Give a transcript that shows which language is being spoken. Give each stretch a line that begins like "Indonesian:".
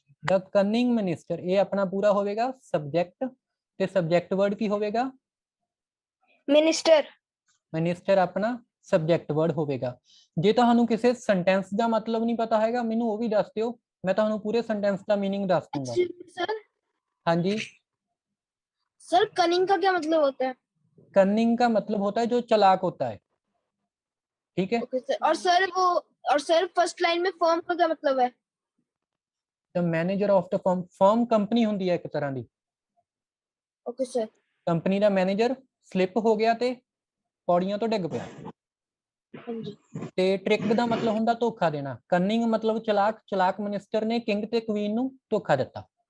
Punjabi: ਦ cunning minister, ਇਹ ਆਪਣਾ ਪੂਰਾ ਹੋਵੇਗਾ ਸਬਜੈਕਟ ਤੇ ਸਬਜੈਕਟ ਵਰਡ ਕੀ ਹੋਵੇਗਾ?
Hindi: मिनिस्टर।
Punjabi: ਮਿਨਿਸਟਰ ਆਪਣਾ ਸਬਜੈਕਟ ਵਰਡ ਹੋਵੇਗਾ। ਜੇ ਤੁਹਾਨੂੰ ਕਿਸੇ ਸੈਂਟੈਂਸ ਦਾ ਮਤਲਬ ਨਹੀਂ ਪਤਾ ਹੈਗਾ, ਮੈਨੂੰ ਉਹ ਵੀ ਦੱਸ ਦਿਓ,
Hindi: मैं
Punjabi: ਤੁਹਾਨੂੰ
Hindi: पूरे सेंटेंस का मीनिंग
Punjabi: ਦੱਸ
Hindi: दूंगा। सर, हाँ जी सर कनिंग का क्या मतलब होता है? कनिंग का मतलब होता है जो चालाक होता है, ठीक है। ओके सर, और सर फर्स्ट लाइन में फर्म का क्या मतलब है?
English: the manager of the firm,
Punjabi: firm company ਹੁੰਦੀ ਹੈ ਇੱਕ ਤਰ੍ਹਾਂ ਦੀ।
Hindi: Okay sir.
Punjabi: ਕੰਪਨੀ ਦਾ ਮੈਨੇਜਰ ਸਲਿੱਪ ਹੋ ਗਿਆ ਤੇ ਪੌੜੀਆਂ ਤੋਂ ਡਿੱਗ ਪਿਆ।
Hindi: हाँ जी।
Punjabi: ਤੇ ਟ੍ਰਿਕ ਦਾ ਮਤਲਬ ਹੁੰਦਾ ਧੋਖਾ ਦੇਣਾ। ਕਨਿੰਗ ਮਤਲਬ ਚਾਲਾਕ, ਚਾਲਾਕ ਮਿਨਿਸਟਰ ਨੇ ਕਿੰਗ ਤੇ ਕੁਈਨ ਨੂੰ ਧੋਖਾ ਦਿੱਤਾ।